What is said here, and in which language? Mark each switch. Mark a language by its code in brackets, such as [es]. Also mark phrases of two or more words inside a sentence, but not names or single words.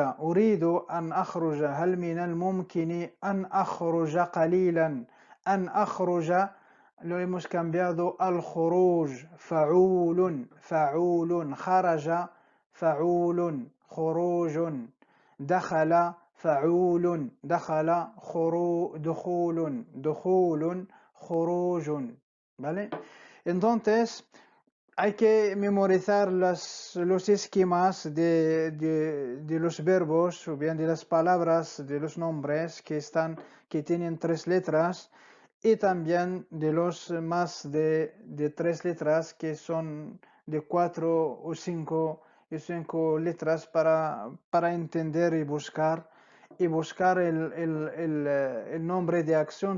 [ar] أريد أن أخرج. هل من الممكن أن أخرج قليلا. أن أخرج [es] lo hemos cambiado al خروج. [ar] فعول خرج فعول خروج. دخل فعول دخل دخول خروج، [es] ¿vale? Entonces hay que memorizar los esquemas de los verbos o bien de las palabras, de los nombres que tienen 3 letras, y también de los más de 3 letras que son de 4 o 5 letras para entender y buscar el nombre de acción.